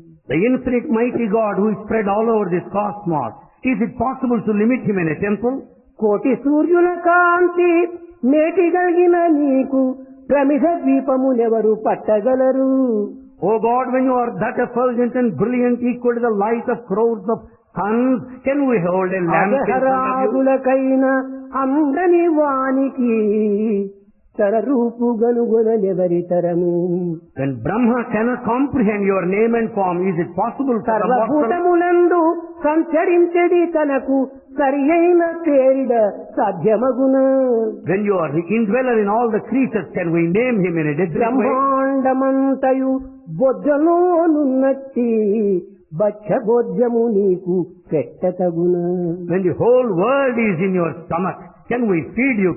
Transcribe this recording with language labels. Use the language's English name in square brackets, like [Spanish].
[English] the infinite mighty God who is spread all over this cosmos, is it possible to limit him in a temple? [Telugu] కోటి సూర్యుల కాంతి మేటిగలిగిన నీకు ప్రమిద ద్వీపమునెవరు పట్టగలరు. [English] O God, when you are that effulgent and brilliant, equal to the light of crores of suns, can we hold a lamp in front of you? [Telugu] అగహరాదులకైన అందని వానికి తరరూపు గనుగొనెవరి తరము. [English] When Brahma cannot comprehend your name and form, is it possible for the mortal? [Telugu] సర్వభూతములందు సంచరించెడి తనకు సరి అయిన పేరిడ సాధ్యమగున. [English] When you are the indweller in all the creatures, can we name him in a different way? [Telugu] బ్రహ్మాండమంతయు బొజ్జలోనున్నట్టి బచ్చబోజ్యము నీకు పెట్టతగున. [English] When the whole world is in your stomach, can we feed you?